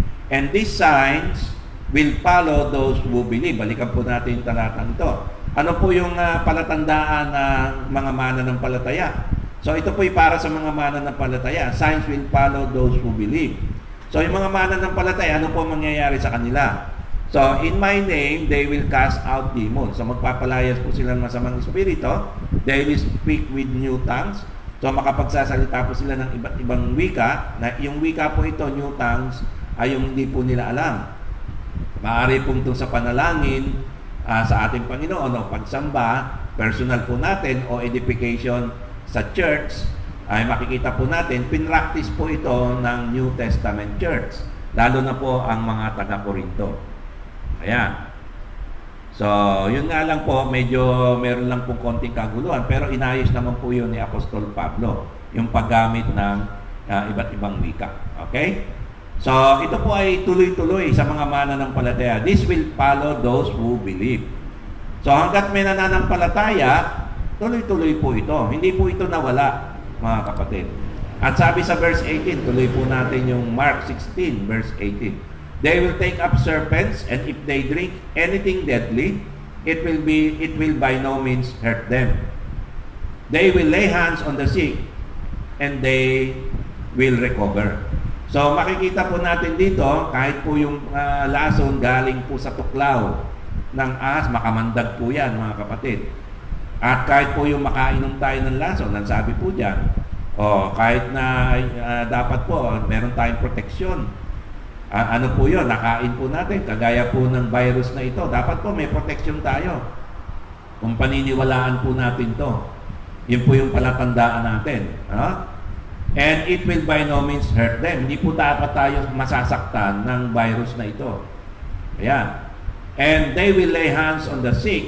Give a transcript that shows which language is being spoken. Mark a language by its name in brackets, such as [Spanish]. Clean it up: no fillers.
[English] And these signs will follow those who believe. [Filipino] Balikan po natin yung talatang ito. Ano po yung palatandaan ng mga mananampalataya? So ito po ay para sa mga mananampalataya. [English] Signs will follow those who believe. [Filipino] So yung mga mananampalataya, ano po mangyayari sa kanila? [English] So in my name, they will cast out demons. [Filipino] So magpapalayas po sila ng masamang espiritu. [English] They will speak with new tongues. [Filipino] So makapagsasalita po sila ng iba't ibang wika. Na yung wika po ito, new tongues, ay yung hindi po nila alam. Maaari pong ito sa panalangin sa ating Panginoon o pagsamba personal po natin o edification sa church, ay makikita po natin, pinractice po ito ng New Testament Church. Lalo na po ang mga taga-Corinto. Ayan. So, yun nga lang po, medyo meron lang pong konting kaguluhan, pero inayos naman po yun ni Apostol Pablo, yung paggamit ng iba't ibang wika. Okay? So, ito po ay tuloy-tuloy sa mga mananampalataya. [English] This will follow those who believe. [Filipino] So, hanggat may nananampalataya, tuloy-tuloy po ito. Hindi po ito nawala, mga kapatid. At sabi sa verse 18, tuloy po natin yung Mark 16, verse 18. [English] They will take up serpents, and if they drink anything deadly, it will by no means hurt them. They will lay hands on the sick, and they will recover. [Filipino] So makikita po natin dito, kahit po yung lason galing po sa tuklaw ng ahas, makamandag po yan, mga kapatid. At kahit po yung makainom tayo ng lason, ang sabi po dyan, kahit na dapat po, meron tayong proteksyon. Ano po yun? Nakain po natin. Kagaya po ng virus na ito. Dapat po may proteksyon tayo. Kung paniniwalaan po natin to. Yun po yung palatandaan natin. [English] And it will by no means hurt them. [Filipino] Hindi po dapat tayo masasaktan ng virus na ito. Ayan. [English] And they will lay hands on the sick.